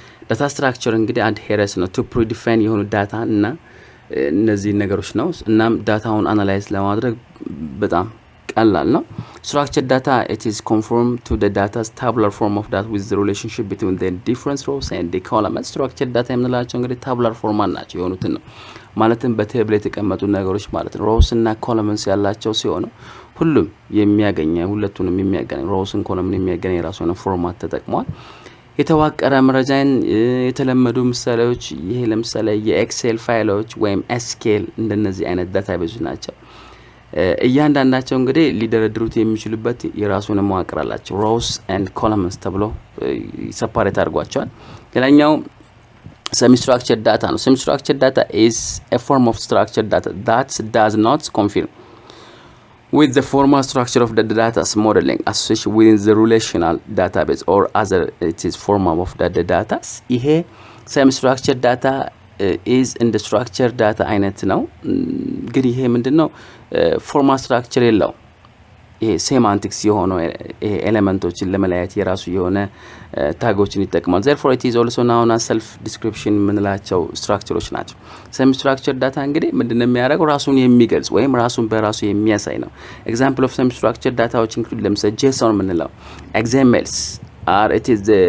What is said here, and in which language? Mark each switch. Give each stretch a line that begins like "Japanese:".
English: data structure
Amharic: እንግዲህ
English: adheres ነው to predefined የሆኑ
Amharic: ዳታ እና እነዚህ ነገሮች ነው እናም ዳታውን አናላይዝ ለማድረግ በጣም ቀላል ነው።
English: structured data it is conform to the data's tabular form of that with the relationship between the different rows and the columns.
Amharic: structured data የምንላቸው እንግዲህ tabular format ናቸው የሆኑትን ነው ማለትም በቴብል የተቀመጡ ነገሮች ማለት ነው። rows እና columns ያላቸው ሲሆኑ ሁሉም የሚያገኘው ሁለቱንም የሚያገናኝ rows-ን column-ን የሚያገናኝ ራሱ ነው ፎርማት ተጠቅሟል። የተዋቀረ መረጃን የተለመዱ ምሳሌዎች ይሄ ለምሳሌ የኤክሴል ፋይሎች ወይም SQL እንደነዚህ አይነት ዳታቤዝ ናቸው። እያንዳንዳቸው እንግዲህ ሊደረድሩት የሚችሉበት የራሱን መዋቅር አላቸው rows and columns ተብሎ ሰፓሬት አድርጓቸዋል። ሌላኛው
English: semi-structured data ነው። semi-structured data is a form of structured data that does not confirm with the formal structure of the data's modeling associated within the relational database or other it is form of the data. ይሄ semi-structured data is in the structured data
Amharic: አይነት ነው። ግን ይሄ ምንድነው
English: formal structure
Amharic: የለው ሴማንቲክስ የሆኑ ኤሌመንቶችን ለመለያየት የራሱ የሆነ ታጎችን ይጠቀማል
English: therefore it is also known as self description
Amharic: ምንላቸው ስትራክቸሮች ናቸው semi structured data እንግዲህ ምንድነው የሚያደርገው ራሱን የሚገልጽ ወይም ራሱን በራሱ የሚያሳይ ነው
English: example of semi structured data which include
Amharic: ለምሳሌ JSON ምንለው XMLs are it is